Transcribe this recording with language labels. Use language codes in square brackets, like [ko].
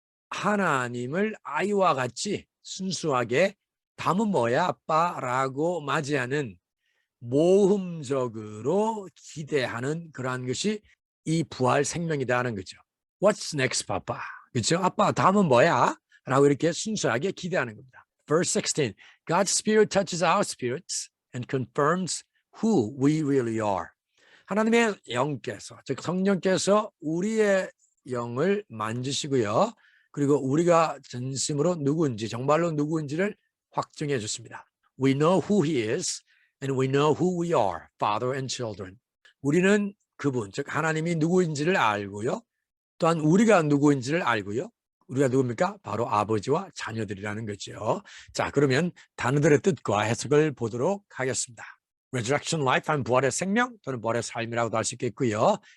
[ko] 하나님을 아이와 같이 순수하게 다음은 뭐야, 아빠? 라고 맞이하는 모험적으로 기대하는 그러한 것이 이 부활 생명이다는 거죠. [en] What's next, Papa? [ko] 그렇죠? 아빠, 다음은 뭐야? 라고 이렇게 순수하게 기대하는 겁니다. [en] Verse 16, God's Spirit touches our spirits and confirms who we really are. [ko] 하나님의 영께서, 즉 성령께서 우리의 영을 만지시고요. 그리고 우리가 진심으로 누구인지, 정말로 누구인지를 확증해 주십니다. [en] We know who He is and we know who we are, father and children. [ko] 우리는 그분, 즉 하나님이 누구인지를 알고요. 또한 우리가 누구인지를 알고요. 우리가 누굽니까? 바로 아버지와 자녀들이라는 거죠. 자, 그러면 단어들의 뜻과 해석을 보도록 하겠습니다. [en] Resurrection life [ko] 하면 부활의 생명 또는 부활의 삶이라고도 할 수 있겠고요.